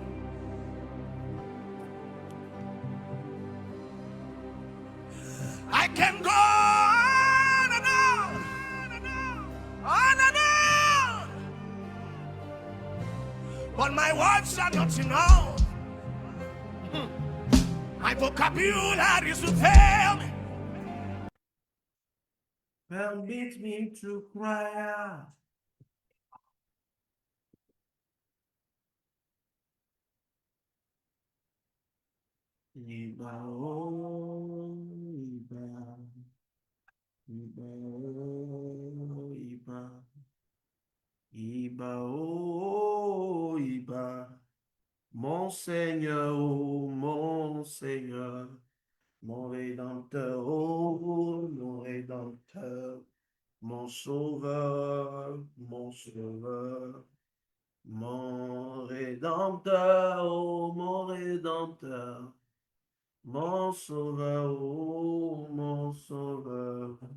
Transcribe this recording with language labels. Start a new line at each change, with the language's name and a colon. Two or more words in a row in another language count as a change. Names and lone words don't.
English: I can go on and on. But my words are not enough. My vocabularies will fail me. Permit me to cry out.
Yoruba: Iba, oh, Iba. Iba, oh, Iba. Iba, oh, Iba.
French: Mon Seigneur, oh, mon Seigneur. Mon Rédempteur, oh, mon Rédempteur. mon sauveur, mon sauveur, mon rédempteur, oh mon rédempteur, mon sauveur, oh mon sauveur.